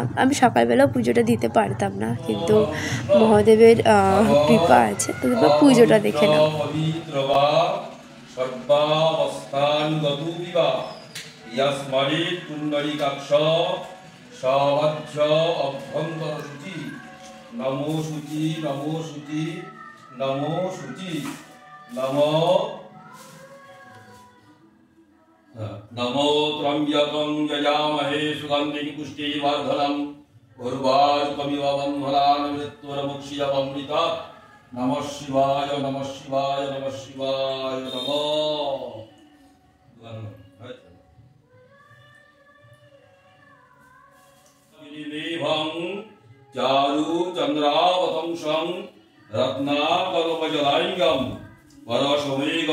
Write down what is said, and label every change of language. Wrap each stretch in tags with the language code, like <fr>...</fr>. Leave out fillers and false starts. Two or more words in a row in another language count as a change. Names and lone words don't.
<bn>আমি সকালবেলাও পুজোটা দিতে পারতাম না, কিন্তু মহাদেবের কৃপা আছে। তো পুজোটা দেখে নাও।</bn> <sa>সাবাহ্য অভ্যন্তর শুচি নমো শুচি নমো শুচি নমো শুচি নমো নমো ত্রম্বকং যজামহে সুগন্ধিং পুষ্টিবর্ধনং উর্বারুকমিব বন্ধনান মৃত্যুর্মুক্ষীয়মৃতাৎ। নমঃ শিবায় নমঃ শিবায় নমঃ শিবায় নমঃ। चारु चंद्रावतंसं रत्नाकल्पजलांगं वरसमेघ</sa>